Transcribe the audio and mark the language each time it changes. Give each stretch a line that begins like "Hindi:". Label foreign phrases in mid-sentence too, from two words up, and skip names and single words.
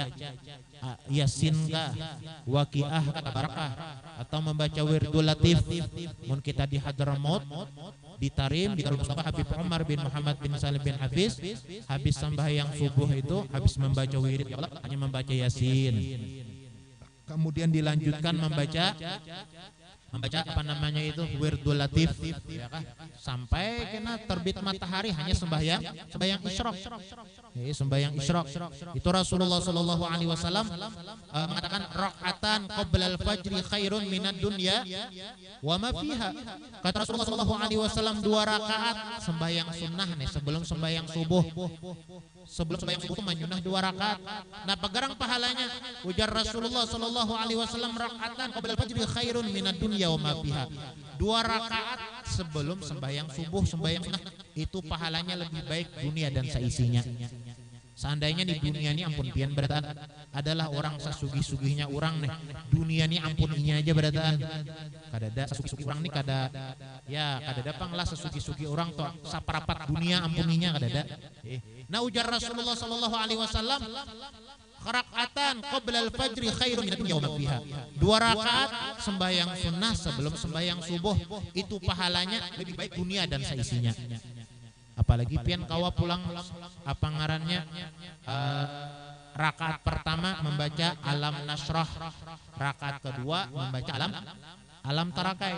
Banjar: Yasin kah, Waqiah kah, Barakah, atau membaca Wirdul Latif? Mun kita di Hadramaut, di Tarim, di Darul Mustafa Habib Umar bin Muhammad bin Salim bin Hafiz, habis sembahyang subuh itu habis membaca wirid hanya membaca Yasin. Kemudian dilanjutkan membaca apa namanya itu Wirdul Latif, ya kah? Sampai kena terbit matahari hanya sembahyang isyraq. Sembahyang isyraq. Itu Rasulullah
Arabic: صلى الله عليه وسلم
Banjar: mengatakan
Arabic: ركعتان قبل الفجر خير من الدنيا وما فيها.
Banjar: Kata Rasulullah
Arabic: صلى الله عليه وسلم
Banjar: 2 rakaat sembahyang sunnah nih sebelum sembahyang subuh. Sebelum sembahyang subuh menyunah 2 rakaat. Nah, pegarang pahalanya ujar Rasulullah
Arabic: صلى الله عليه وسلم ركعتان قبل الفجر خير من الدنيا وما فيها.
Banjar: 2 rakaat sebelum sembahyang subuh, sembahyang sunnah itu pahalanya lebih baik dunia dan seisinya. Seandainya di dunia ini ampun pian berataan adalah orang sesugih-sugihnya orang nih, dunia ini ampun ini aja berataan. Kadada sesugih-sugih orang nih kada dapang lah sesugih-sugih orang toh saparapat dunia ampuninya kadada. Nah, ujar Rasulullah
Arabic: صلى الله عليه وسلم ركعتان قبل الفجر خير من الدنيا وما فيها.
Banjar: 2 rakaat sembahyang sunnah sebelum sembahyang subuh itu pahalanya lebih baik dunia dan seisinya. Apalagi pian kawa pulang apa ngarannya rakaat pertama membaca alam nasrah, rakaat kedua membaca alam tarakai.